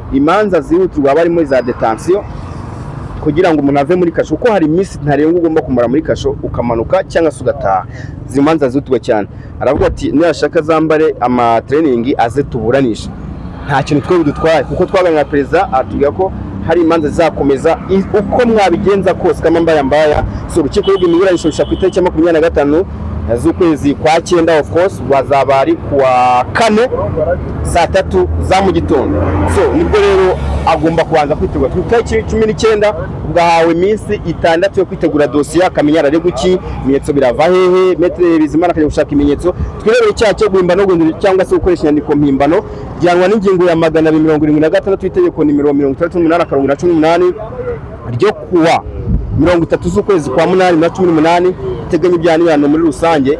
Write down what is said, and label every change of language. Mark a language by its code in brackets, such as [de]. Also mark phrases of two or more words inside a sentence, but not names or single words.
[rw] Imanza zihutirwa bari muri za detention kugira ngo umuntu ave muri kasho, uko hari iminsi ntarengwa ugomba kumara muri kasho ukamanuka cyangwa se ugataha. Zimanza zihutirwa cyane. Aravuga ati niyashaka zambare ama training aze tuburanisha. Nta kintu twe budutwaye kuko twaganira na perezida atubwira ko hari imanza zizakomeza uko mwabigenza kose kama mbaya. So urukiko rw'imiburanisho rushaka ku itariki 25 z'ukwezi kwa 9 [en] of course [rw] bazabari kuwa 4 saa 3 za mu gitondo. So nibwo rero agomba kubanza kwitegura ku itariki 19 ubwahawe iminsi 6 yo kwitegura dosiye akamenya arare guki ibimenyetso birava hehe Maître Bizimana akajya gushaka ibimenyetso twirebere icyaha cyo guhimbano cyangwa se gukoresha inyandiko mpimbano gihanwa n'ingingo ya 276 itegeko nimero 38/2018 ryo kuwa 30 z'ukwezi kwa 8/2018 iteganya ibyanirano muri rusange.